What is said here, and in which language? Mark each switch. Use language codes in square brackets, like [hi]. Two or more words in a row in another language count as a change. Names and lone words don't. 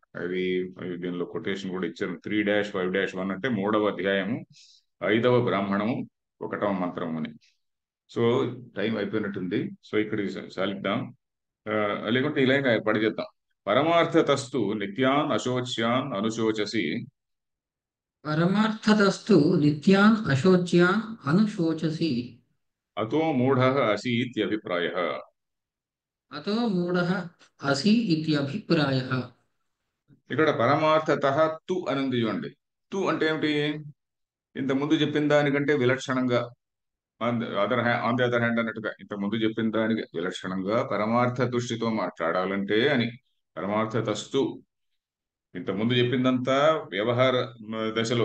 [te] అది దీనిలో కొటేషన్ కూడా ఇచ్చారు. 3-5-1 అంటే 3వ అధ్యాయము 5వ బ్రాహ్మణము 1వ మంత్రము అని. సో టైం అయిపోయినట్టుంది. సో ఇక్కడికి సాలిద్దాం. లేకుంటే ఇలా పడిచేద్దాం. [sa] परमार्थतस्तु नित्यान् अशोच्यान् अनुशोचसि परमार्थतस्तु नित्यान् अशोच्यान् अनुशोचसि। अतो मूढ असीत्यभिप्राय. अतो मूढः असि इत्यभिप्रायः। [te] ఇక్కడ [sa] परमार्थत तु [te] అని ఉంది చూడండి. తు అంటే ఏమిటి? ఇంత ముందు చెప్పిన దానికంటే విలక్షణంగా, [en] on the other hand [te] అన్నట్టుగా, ఇంత ముందు చెప్పిన దానికి విలక్షణంగా పరమార్థ దృష్టితో మాట్లాడాలంటే అని. పరమార్థతస్తు, ఇంత ముందు చెప్పిందంతా వ్యవహార దశలో.